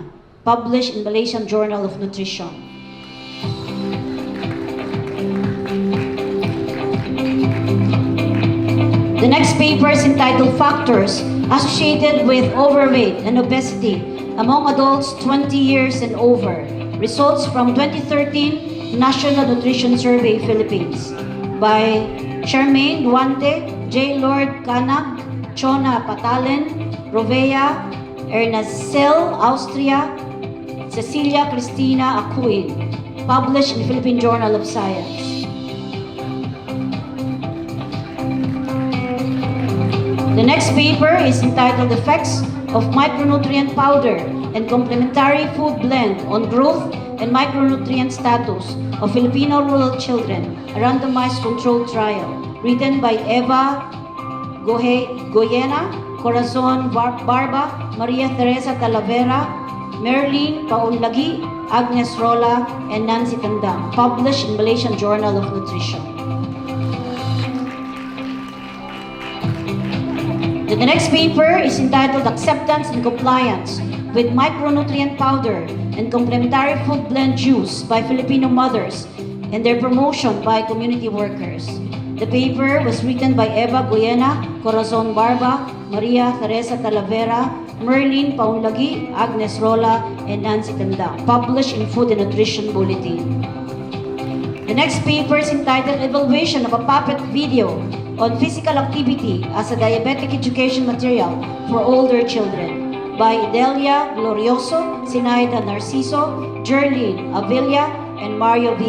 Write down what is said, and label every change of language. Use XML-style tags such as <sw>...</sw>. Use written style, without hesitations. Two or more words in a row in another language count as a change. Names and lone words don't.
<en>Published in Malaysian Journal of Nutrition. The next paper is entitled Factors Associated with Overweight and Obesity among Adults 20 years and Over. Results from 2013 National Nutrition Survey Philippines by Charmaine Duante, J. Lord Canag, Chona Patalen, Rovea Ernacel, Austria, Cecilia Cristina Acuin. Published in Philippine Journal of Science. The next paper is entitled Effects of Micronutrient Powder and Complementary Food Blend on Growth, and Micronutrient Status of Filipino Rural Children, a randomized controlled trial, written by Eva Goyena, Corazon Barba, Maria Teresa Talavera, Merlin Paunlagi, Agnes Rola, and Nancy Tandang, published in Malaysian Journal of Nutrition. The next paper is entitled Acceptance and Compliance with Micronutrient Powder and Complementary Food Blend Juice by Filipino Mothers and their promotion by community workers. The paper was written by Eva Goyena, Corazon Barba, Maria Teresa Talavera, Merlin Paunlagi, Agnes Rola, and Nancy Tandang, published in Food and Nutrition Bulletin. The next paper is entitled Evaluation of a Puppet Video on Physical Activity as a Diabetic Education Material for Older Children by Delia Glorioso, Sinaida Narciso, Jerlyn Avilla, and Mario V.</en>